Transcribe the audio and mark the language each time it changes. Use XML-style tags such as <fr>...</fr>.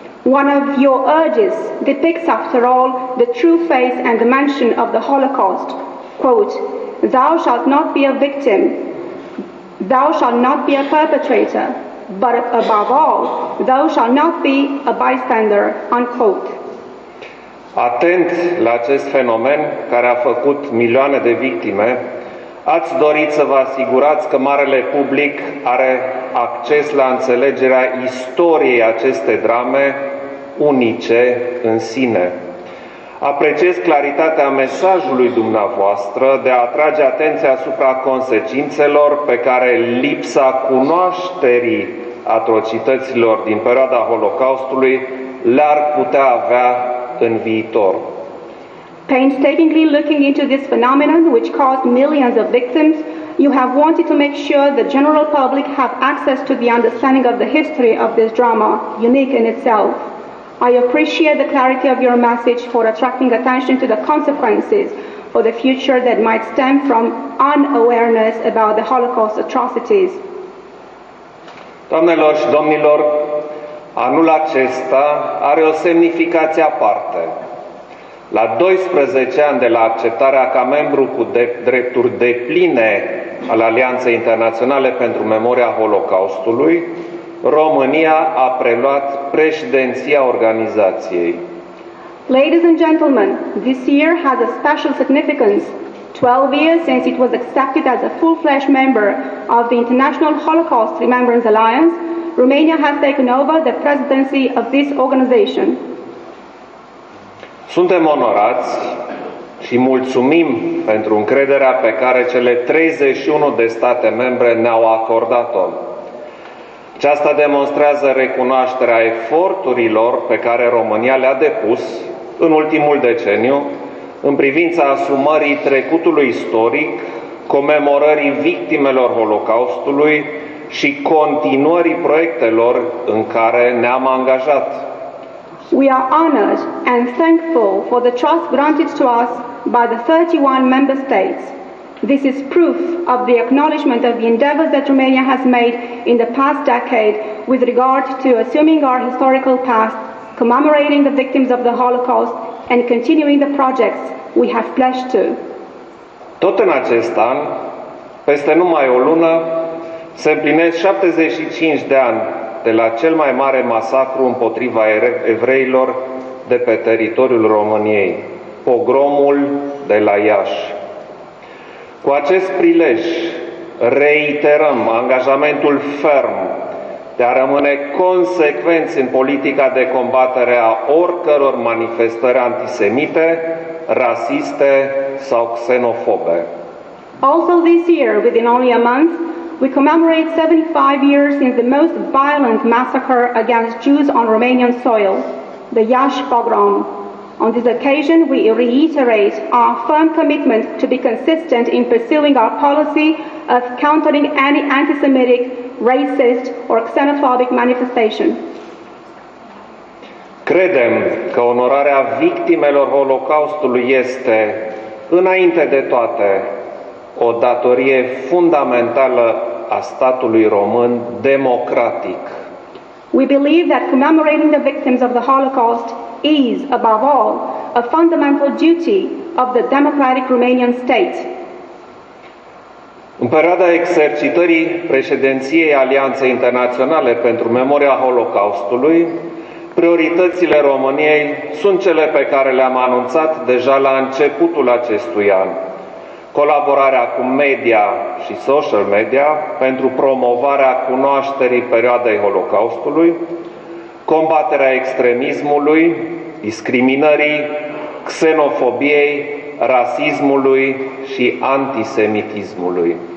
<en>One of your urges depicts, after all, the true face and dimension of the Holocaust. Quote, "Thou shalt not be a victim, thou shalt not be a perpetrator, but above all, thou shalt not be a bystander." Unquote.</en> <ro>Atent la acest fenomen care a făcut milioane de victime, ați dorit să vă asigurați că marele public are acces la înțelegerea istoriei acestei drame unice în sine. Apreciez claritatea mesajului dumneavoastră de a atrage atenția asupra consecințelor pe care lipsa cunoașterii atrocităților din perioada Holocaustului le-ar putea avea în viitor.</ro> <en>Painstakingly looking into this phenomenon which caused millions of victims, you have wanted to make sure the general public have access to the understanding of the history of this drama, unique in itself. I appreciate the clarity of your message for attracting attention to the consequences for the future that might stem from unawareness about the Holocaust atrocities.</en> <ro>Doamnelor și domnilor, anul acesta are o semnificație aparte. La 12 ani de la acceptarea ca membru cu drepturi depline al Alianței Internaționale pentru Memoria Holocaustului, România a preluat președinția organizației.</ro> <en>Ladies and gentlemen, this year has a special significance. 12 years since it was accepted as a full-fledged member of the International Holocaust Remembrance Alliance, Romania has taken over the presidency of this organization.</en> <ro>Suntem onorați și mulțumim pentru încrederea pe care cele 31 de state membre ne-au acordat-o. Aceasta demonstrează recunoașterea eforturilor pe care România le-a depus în ultimul deceniu în privința asumării trecutului istoric, comemorării victimelor Holocaustului și continuării proiectelor în care ne-am angajat.</ro> <en>We are honored and thankful for the trust granted to us by the 31 member states. This is proof of the acknowledgement of the endeavors that Romania has made in the past decade with regard to assuming our historical past, commemorating the victims of the Holocaust, and continuing the projects we have pledged to.</en> <ro>Tot în acest an, peste numai o lună, se împlinesc 75 de ani de la cel mai mare masacru împotriva evreilor de pe teritoriul României, pogromul de la Iași. Cu acest prilej reiterăm angajamentul ferm de a rămâne consecvenți în politica de combatere a oricăror manifestări antisemite, rasiste sau xenofobe.</ro> <en>Also this year, within only a month, we commemorate 75 years since the most violent massacre against Jews on Romanian soil, the Iași pogrom. On this occasion, we reiterate our firm commitment to be consistent in pursuing our policy of countering any anti-Semitic, racist, or xenophobic manifestation.</en> <ro>Credem că onorarea victimelor Holocaustului este, înainte de toate, o datorie fundamentală a statului român democratic.</ro> <en>We believe that commemorating the victims of the Holocaust is, above all, a fundamental duty of the democratic Romanian state.</en> <ro>În perioada exercitării președinției Alianței Internaționale pentru Memoria Holocaustului, prioritățile României sunt cele pe care le-am anunțat deja la începutul acestui an. Colaborarea cu media și social media pentru promovarea cunoașterii perioadei Holocaustului, combaterea extremismului, discriminării, xenofobiei, rasismului și antisemitismului.</ro>